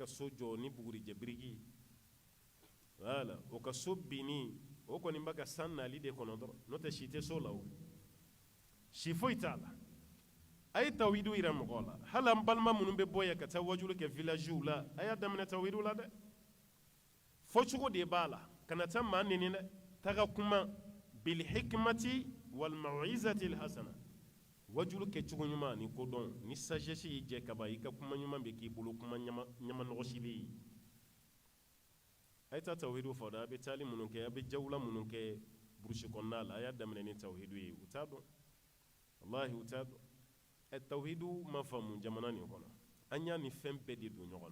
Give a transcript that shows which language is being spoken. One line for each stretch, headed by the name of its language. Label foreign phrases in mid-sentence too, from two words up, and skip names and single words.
Bambara: so jɔ ni bugurijɛ biriki voilà o ka so binni o kɔni b'a ka san nali de kɔnɔ dɔrɔn n'o tɛ si tɛ so la o si foyi t'a la a ye tawhidu yira mɔgɔw la hali an balima minnu bɛ bɔ yan ka taa wajulu kɛ villagew la a y'a daminɛ tawhidu la dɛ fɔcogo de b'a la kana taa maa neni dɛ taga kuma
Arabic: بالحكمة والموعظة الحسنة
Bambara: wajulu kɛ cogo ɲuman ni ko dɔn ni sagesse y'i jɛ ka ban i ka kuma ɲuman bɛ k'i bolo kuma ɲama nɔgɔsi bɛ yen a ye taa tawhidu fɔ dɛ a bɛ taali minnu kɛ a bɛ jawula minnu kɛ burusi kɔnɔna la a y'a daminɛ ni tawhidu ye u t'a dɔn wallahi u t'a dɔn tawhidu ma faamu jamana nin kɔnɔ an y'a ni fɛn bɛɛ de don ɲɔgɔn